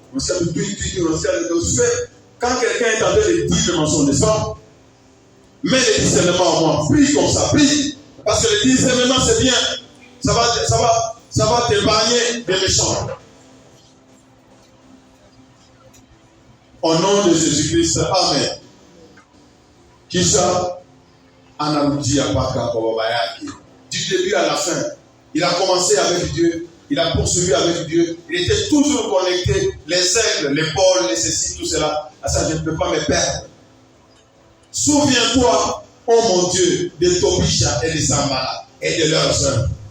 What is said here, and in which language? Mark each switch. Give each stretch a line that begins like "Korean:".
French: On sait tout, on sait quand quelqu'un est en train de dire le mensonge, n'est-ce pas? Mets le discernement en moi, prie comme ça, prie. Parce que le discernement c'est bien. Ça va t'épargner des méchants. Au nom de Jésus-Christ, Amen.
Swahili: Kisha anarudia mpaka kwa baba yake.
French: Du début à la fin, il a commencé avec Dieu. Il a poursuivi avec Dieu. Il était toujours connecté. Les aigles, les pôles, les ceci, tout cela. À ça, je ne peux pas me perdre. Souviens-toi, oh mon Dieu, de Tobisha et de Sambala et de leurs œuvres.